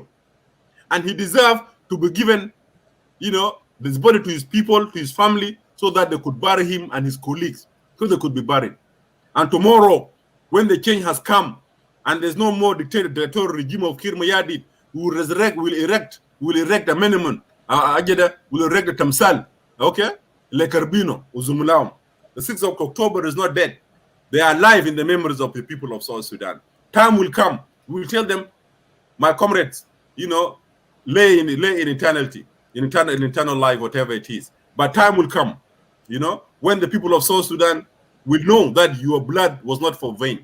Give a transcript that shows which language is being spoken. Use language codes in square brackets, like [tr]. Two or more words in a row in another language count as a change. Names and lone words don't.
[en] And he deserves to be given, you know, this body to his people, to his family, so that they could bury him and his colleagues, so they could be buried. And tomorrow, when the change has come, and there's no more dictatorial regime of Kir Mayadi, we will erect a monument, will erect a tamsal, okay? Le Carbino, Uzumulaum. The 6th of October is not dead. They are alive in the memories of the people of South Sudan. Time will come. We will tell them, my comrades, you know, lay in eternity, in eternal life, whatever it is. But time will come, you know, when the people of South Sudan will know that your blood was not for vain.